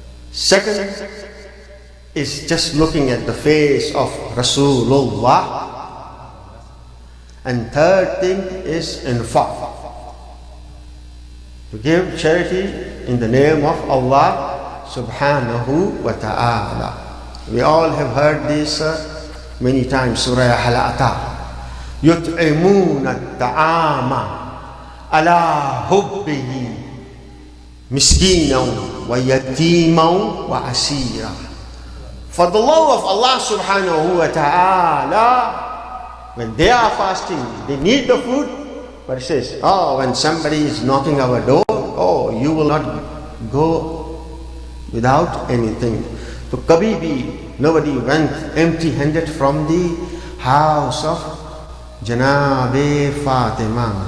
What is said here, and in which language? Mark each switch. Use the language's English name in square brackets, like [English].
[English] Second is just looking at the face of Rasulullah. And third thing is infaq. To give charity in the name of Allah subhanahu wa ta'ala. We all have heard this many times. Surah Al-A'ta. [Arabic] يطعمون الطعام على حبه مسكينا ويتيما وأسيرا. [English] For the love of Allah subhanahu wa ta'ala, when they are fasting, they need the food. But it says, when somebody is knocking our door, you will not go without anything. So [Hindi] kabhi bhi, [English] nobody went empty-handed from the house of Janabi Fatima.